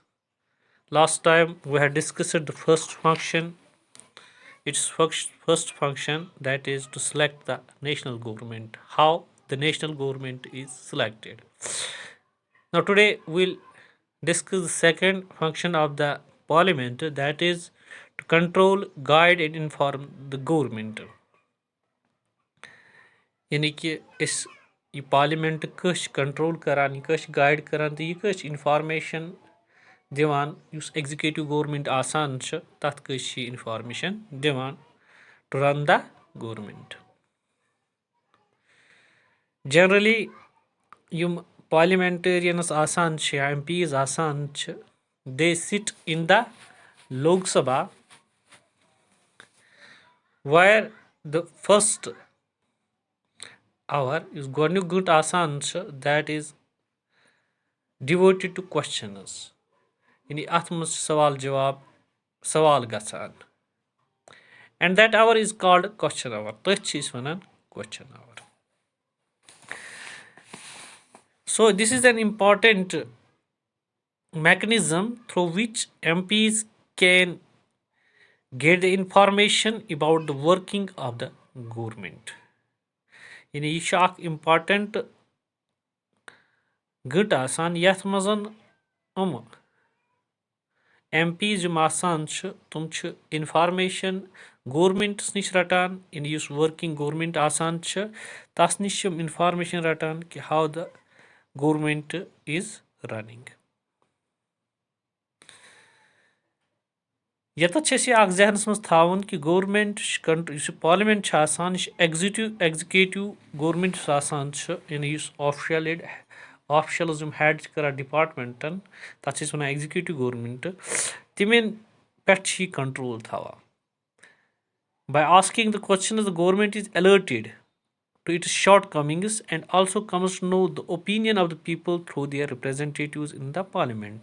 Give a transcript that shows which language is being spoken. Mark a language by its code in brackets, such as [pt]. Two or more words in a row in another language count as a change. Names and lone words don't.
[en] Last time we had discussed the first function, its first function, that is to select the national government, how the national government is selected. Now today we'll discuss the second function of the parliament, that is to control, guide and inform the government. [ks] यानी कि ये पार्लियामेंट कश कंट्रोल करान, यह कश गाइड करान, तो यह कश इंफॉर्मेशन दिवान युस [en] executive government [ks] आसान छ तथ कश इंफॉर्मेशन दिवान [en] to run the government. जनरली युम parliamentarians [ks] आसान छ या MPs आसान छ, [en] they sit in the Lok Sabha where the first hour is [ks] goniuk gut आसान छ, [en] that is devoted to questions. [ks] यानी अथ मज सवाल जवाब सवाल गसान, [en] and that hour is called question hour. [ks] तथ छ इस वनान [en] question hour. So this is an important mechanism through which MPs can get the information about the working of the government. [ks] यानी यह छ important गट आसान यथ मजन MPs जो आसान छ तुम छ information गवर्नमेंट्स निश रटान, इन युस [en] working government [ks] आसान छ तस निश information रटान कि [en] how the government is running. [ks] यत जहनस मज थावन कि [en] government parliament [ks] आसान [en] executive government [ks] आसान यानी ऑफिशियल्स हेड कर डिपार्टमेंटन तथ वन [en] executive government [ks] तिमन पे कंट्रोल थवा. [en] By asking the questions, the government is alerted to its shortcomings and also comes to know the opinion of the people through their representatives in the parliament.